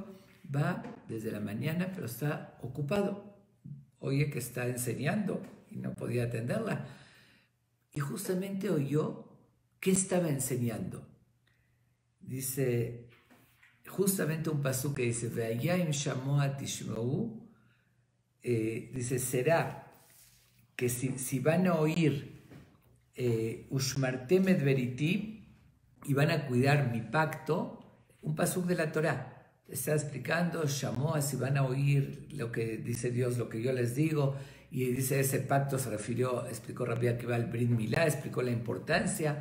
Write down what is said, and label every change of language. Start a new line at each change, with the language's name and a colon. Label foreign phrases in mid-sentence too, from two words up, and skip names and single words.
Spanish: Va desde la mañana, pero está ocupado. Oye que está enseñando y no podía atenderla. Y justamente oyó que estaba enseñando. Dice, justamente un pasuk que dice:
Hebrew: ואם שמוע תשמעו,
Spanish: dice, será que si van a oír
Hebrew: ושמרתם את בריתי,
Spanish: y van a cuidar mi pacto, un pasuk de la Torá. Está explicando, Shamoa, si van a oír lo que dice Dios, lo que yo les digo, y dice ese pacto se refirió, explicó Rabbi Akiva al Brit Milá, explicó la importancia.